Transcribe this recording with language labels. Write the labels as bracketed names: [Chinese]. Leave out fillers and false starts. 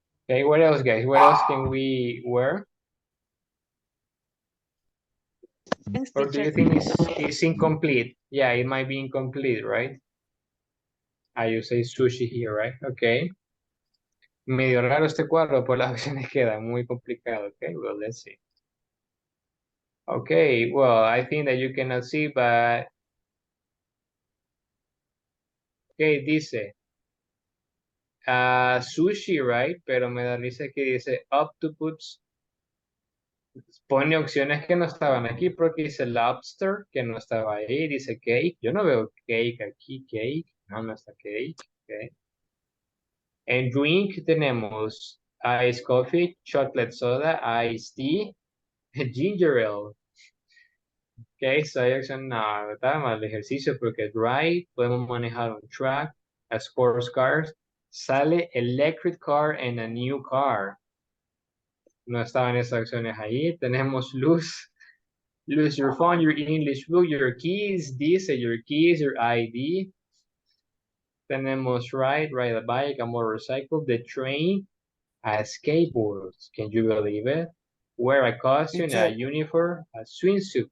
[English] Okay, what else, guys? What else can we wear? Or do you think it's incomplete? Yeah, it might be incomplete, right? You say sushi here, right? Okay. [Spanish] Medio raro este cuadro, por las opciones quedan muy complicado. [English] Okay, well, let's see. Okay, well, I think that you cannot see, but okay, [Spanish] dice [English] sushi, right? [Spanish] Pero me da risa que dice octopus. Pone opciones que no estaban aquí porque dice lobster, que no estaba ahí. Dice cake. Yo no veo cake aquí, cake. No, no está cake. Okay. En drink tenemos [English] ice coffee, chocolate soda, iced tea, ginger ale. [Spanish] Ok, so hay opción, no, está mal el ejercicio porque dry, podemos manejar un track, [English] a sports car, sale electric car and a new car. [Spanish] No estaban esas opciones ahí. Tenemos [English] lose your phone, your English book, your keys, [Spanish] dice [English] your keys, your ID. [Spanish] Tenemos [English] ride a bike, a motorcycle, the train, a skateboard. Can you believe it? Wear a costume, a uniform, a swimsuit.